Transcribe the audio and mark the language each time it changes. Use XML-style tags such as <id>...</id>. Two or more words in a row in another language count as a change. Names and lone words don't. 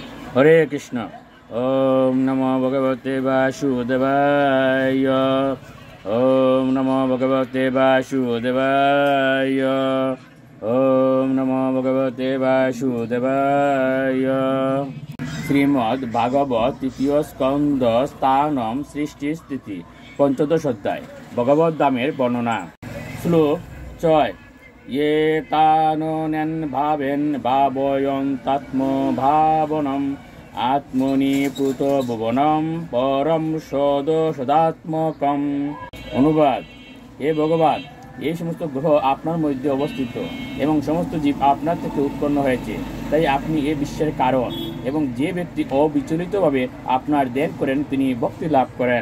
<sa>হরে কৃষ্ণ। ওম নমো ভগবতে বাসুদেবায়। ওম নমো ভগবতে বাসুদেবায়। ওম নমো ভগবতে বাসুদেবায়।</sa> <bn>শ্রীমদ্ ভাগবত তৃতীয় স্কন্দ স্থানম সৃষ্টি স্থিতি পঞ্চদশ অধ্যায় ভগবত ধামের বর্ণনা। শ্লোক 6।</bn> <sa>ये तानोऽन्यन् भावेन भावयन्तात्म भावनम् आत्मनि प्लुतो भुवनम परम সদাত্মকম।</sa> <bn>অনুবাদ: হে ভগবান, এই সমস্ত গ্রহ আপনার মধ্যে অবস্থিত এবং সমস্ত জীব আপনার থেকে উৎপন্ন হয়েছে, তাই আপনি এ বিশ্বের কারণ, এবং যে ব্যক্তি অবিচলিতভাবে আপনার ধ্যান করেন তিনি ভক্তি লাভ করেন।</bn>